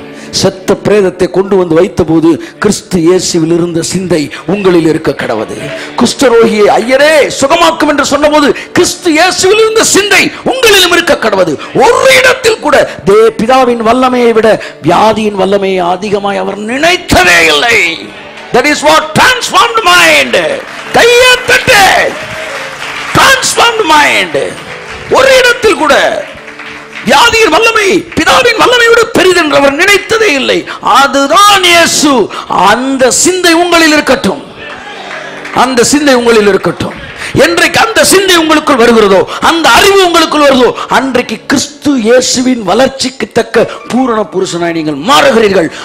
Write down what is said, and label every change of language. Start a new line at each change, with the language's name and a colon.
Tamil: செத்த பிரேதத்தை கொண்டு வந்து வைத்த போது கிறிஸ்து இயேசுவில் இருந்த சிந்தை உங்களில் இருக்க கடவுது. குஷ்டரோகியை ஐயரே சுகமாக்கும் என்று சொன்ன போது கிறிஸ்து இயேசுவில் இருந்த சிந்தை உங்களிலும் இருக்க கடவுது. ஒரு இடத்தில் கூட பிதாவின் வல்லமையை விட வியாதியின் வல்லமையை அதிகமாய் அவர் நினைத்ததே இல்லை.
English: That is what transformed mind.
Tamil: கையை தட்டு.
English: Transformed mind.
Tamil: ஒரு இடத்தில் கூட வியாதியின் வல்லமை பிதாவின் வல்லமையோடு பெரிதென்று அவர் நினைத்ததே இல்லை. அதுதான் இயேசு. அந்த சிந்தை உங்களில் இருக்கட்டும். அந்த சிந்தை உங்களில் இருக்கட்டும். என்றைக்கு அந்த சிந்தை உங்களுக்குள் வருகிறதோ, அந்த அறிவு உங்களுக்குள் வருதோ, அன்றைக்கு கிறிஸ்து இயேசுவின் வளர்ச்சிக்கு தக்க பூரண புருஷனாய் நீங்கள் மாறுகிறீர்கள்.